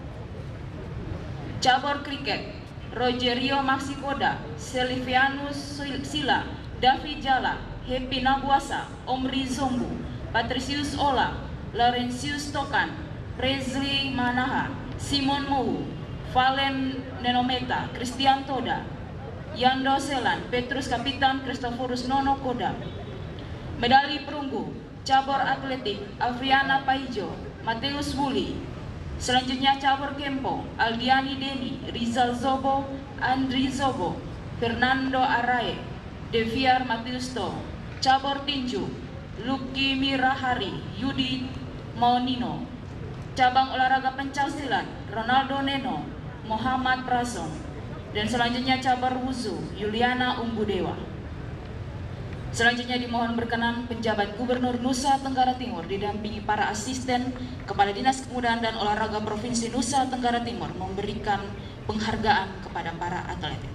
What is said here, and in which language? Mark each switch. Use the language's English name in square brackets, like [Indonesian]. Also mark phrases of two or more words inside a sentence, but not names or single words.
[Indonesian] Cabur kriket Rogerio Maxikoda, Silvianus Sila, David Jala, Happy Nabuasa, Omri Zombu, Patricius Ola, Laurentius Tokan, Presley Manaha, Simon Mou, Valen Nenometa, Christian Toda, Yando Selan, Petrus Kapitan, Christoforus Nono Koda. Medali perunggu cabur atletik Afriana Paijo, Mateus Wuli. Selanjutnya cabur Kempo Aldiani Deni, Rizal Zobo, Andri Zobo, Fernando Arae, Deviar Matiusto. Cabur tinju Luki Mirahari, Yudi Maunino. Cabang olahraga pencaksilat Ronaldo Neno, Muhammad Prason. Dan selanjutnya cabur wuzu Yuliana Umbudewa. Selanjutnya dimohon berkenan penjabat Gubernur Nusa Tenggara Timur didampingi para asisten Kepala Dinas Kepemudaan dan Olahraga Provinsi Nusa Tenggara Timur memberikan penghargaan kepada para atlet.